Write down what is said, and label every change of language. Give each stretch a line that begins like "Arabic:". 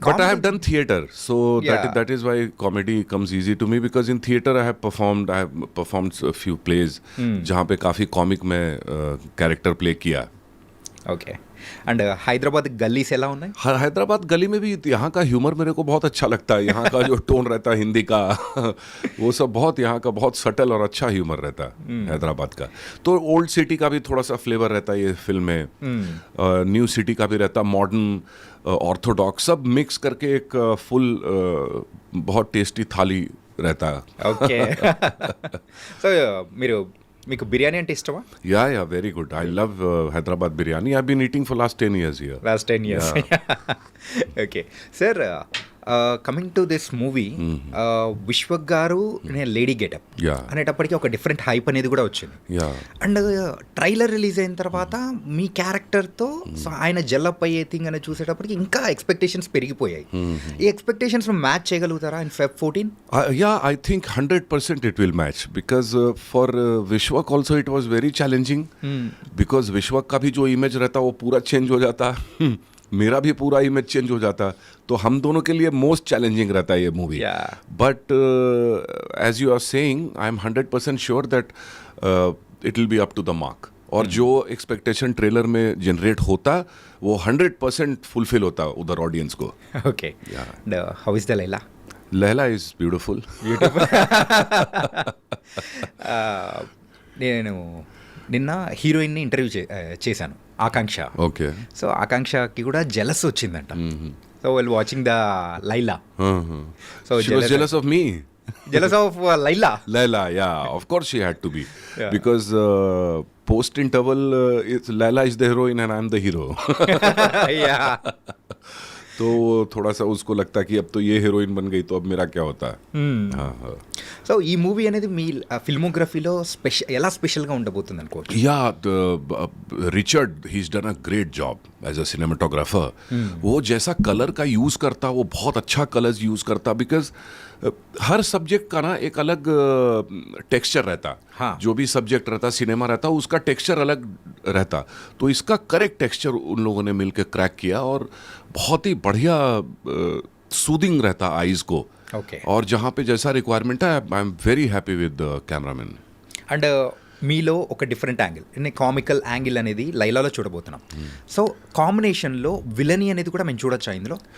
English: But I have done theater, so Yeah. that is why comedy comes easy to me, because in theater I have performed a few plays
Hindi: जहाँ पे काफ़ी comic में character play किया.
Telugu: Okay. And Hyderabad gallis ఎలా ఉన్నాయి?
Hindi: हैदराबाद गली में भी यहाँ का ह्यूमर मेरे को बहुत अच्छा लगता है. यहाँ का जो टोन रहता है हिंदी का वो सब बहुत यहाँ का बहुत सटल और अच्छा ह्यूमर रहता है हैदराबाद का. तो ओल्ड सिटी का भी थोड़ा सा फ्लेवर रहता है ये फिल्म में. न्यू सिटी का भी रहता, मॉडर्न, ऑर्थोडॉक्स, सब मिक्स करके एक फुल बहुत टेस्टी थाली रहता है.
Telugu: ఓకే. సో మీకు బిర్యానీ అంటే ఇష్టమా?
English: Yeah, very good. I love Hyderabad biryani. I've been eating for last 10 years here. Last 10 years. Okay sir, coming to this movie, Vishwak గారు lady getup Yeah.
Telugu: అనేటప్పటికి ఒక డిఫరెంట్ హైప్ అనేది కూడా వచ్చింది.
English: Yeah.
Telugu: అండ్ ట్రైలర్ రిలీజ్ అయిన తర్వాత మీ క్యారెక్టర్తో so ఆయన జల్లప్ అయ్యే థింగ్ అనేది చూసేటప్పటికి ఇంకా ఎక్స్పెక్టేషన్స్ పెరిగిపోయాయి. ఈ ఎక్స్పెక్టేషన్స్ మ్యాచ్ చేయగలుగుతారా in Feb 14?
English: Yeah, I think 100% it will match, because for Vishwak also it was very challenging, because
Hindi: Vishwak का भी जो इमेज रहता वो पूरा चेंज हो जाता. मेरा भी पूरा इमेज चेंज हो जाता. तो हम दोनों के लिए मोस्ट चैलेंजिंग रहता है ये movie.
English: Yeah. But as you are saying, I am 100% sure that it will be up to the mark.
Hindi: और जो एक्सपेक्टेशन ट्रेलर में जनरेट होता वो 100% फुलफिल होता उधर ऑडियंस को.
English: Okay. Yeah. And how is the Laila? Laila is beautiful.
Telugu: నేను నిన్న హీరోయిన్ని ఇంటర్వ్యూ చేశాను. ఆకాంక్ష.
English: Okay.
Telugu: సో ఆకాంక్షకి కూడా జెలస్ వచ్చిందంట.
English: So well watching the Laila. So She was jealous of me. Jealous of Laila. Laila, yeah, of course she had to be. Yeah. Because post interval, Laila is the heroine and I'm the hero. Yeah.
Hindi: तो थोड़ा सा उसको लगता कि अब तो ये heroine बन गई तो अब मेरा क्या होता है. हाँ, हाँ.
Telugu: సో ఈ మూవీ అనేది మీ ఫిల్మోగ్రఫీలో ఎలా స్పెషల్గా ఉండబోతుంది అనుకోవచ్చు?
English: Yeah, Richard, he's done a great job as a cinematographer.
Hindi: वो जैसा कलर का यूज करता वो बहुत अच्छा कलर्स यूज करता बिकॉज हर सब्जेक्ट का ना एक अलग टेक्सचर रहता. हाँ. जो भी सब्जेक्ट रहता सिनेमा रहता उसका टेक्सचर अलग रहता. तो इसका करेक्ट टेक्सचर उन लोगों ने मिलकर क्रैक किया और बहुत ही बढ़िया सूदिंग रहता आईज को.
English: Okay.
Hindi: और जहाँ पे जैसा रिक्वायरमेंट है
English: I am very happy with cameraman.
Telugu: And మీలో ఒక డిఫరెంట్ యాంగిల్, కామికల్ యాంగిల్ అనేది లైలాలో చూడబోతున్నాం. సో కాంబినేషన్లో విలనీ అనేది కూడా మేము చూడొచ్చా ఇందులో?